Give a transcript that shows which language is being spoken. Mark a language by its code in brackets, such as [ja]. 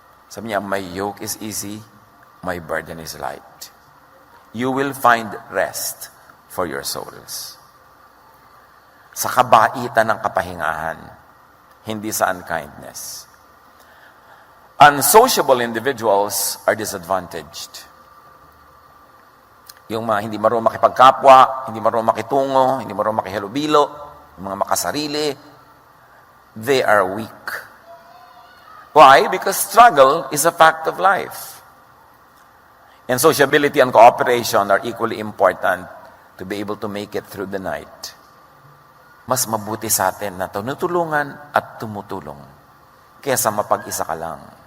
[en] Sabi niya, my yoke is easy, my burden is light. You will find rest for your souls. [tl] Sa kabaitan ng kapahingahan, hindi sa unkindness. [en] Unsociable individuals are disadvantaged. [tl] Yung mga hindi marunong makipagkapwa, hindi marunong makitungo, hindi marunong makihalubilo, yung mga makasarili, [en] they are weak. Why? Because struggle is a fact of life. And sociability and cooperation are equally important to be able to make it through the night. [tl] Mas mabuti sa atin na tinutulungan at tumutulong kaysa mapag-isa ka lang.